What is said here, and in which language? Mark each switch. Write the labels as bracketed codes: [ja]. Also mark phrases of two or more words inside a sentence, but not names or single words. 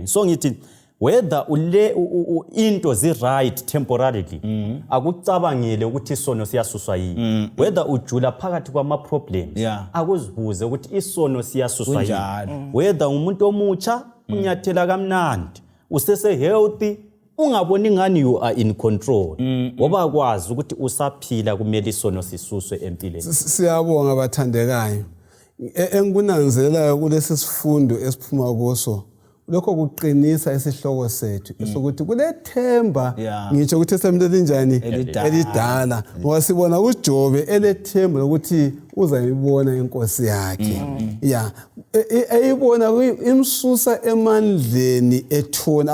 [nd] So ngithi whether into zi right temporarily akucabangile ukuthi isono siyasuswa yini. Whether ujula phakathi kwama problems akuzibuze ukuthi isono siyasuswa yini. Whether umuntu omutsha unyathela kamnandi usese healthy ungaboni ngani [en] you are in control [nd] ngoba kwazi ukuthi usaphila kumele isono sisuswe empilweni. Siyabonga bathandekayo. Engunanzela kulesi sifundo esiphuma kuso lokho kuqinisa isihloko sethu esokuthi kulethemba ngitsho ukuthi eTestamente elinjani elidala ngoba sibona uJobe elethemba lokuthi uzayibona inkosi yakhe eyibona imsusa emandleni ethona.